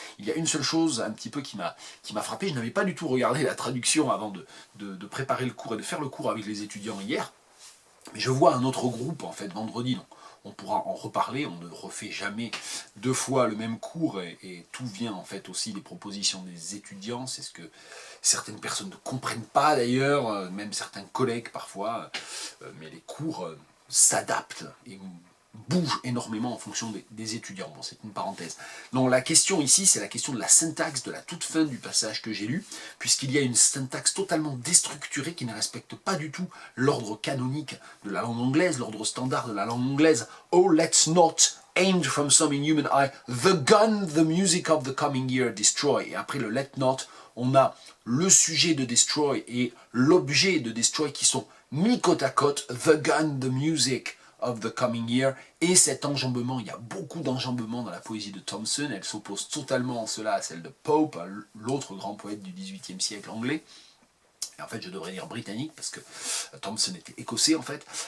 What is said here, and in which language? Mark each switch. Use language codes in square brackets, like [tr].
[fr] Il y a une seule chose un petit peu qui m'a frappé, je n'avais pas du tout regardé la traduction avant de préparer le cours et de faire le cours avec les étudiants hier, mais je vois un autre groupe, en fait, vendredi, donc on pourra en reparler, on ne refait jamais deux fois le même cours, et tout vient en fait aussi des propositions des étudiants, c'est ce que certaines personnes ne comprennent pas d'ailleurs, même certains collègues parfois, mais les cours s'adaptent et bougent énormément en fonction des étudiants. Bon, c'est une parenthèse. Donc la question ici, c'est la question de la syntaxe de la toute fin du passage que j'ai lu, puisqu'il y a une syntaxe totalement déstructurée qui ne respecte pas du tout l'ordre canonique de la langue anglaise, l'ordre standard de la langue anglaise. [en] Oh, let's not aimed from some inhuman eye, the gun, the music of the coming year, destroy. [fr] Et après le [en] let not, [fr] on a le sujet de destroy et l'objet de destroy qui sont mis côte à côte, [en] the gun, the music of the coming year, [fr] et cet enjambement, il y a beaucoup d'enjambement dans la poésie de Thomson, elle s'oppose totalement en cela à celle de Pope, l'autre grand poète du XVIIIe siècle anglais, et en fait je devrais dire britannique, parce que Thomson était écossais en fait,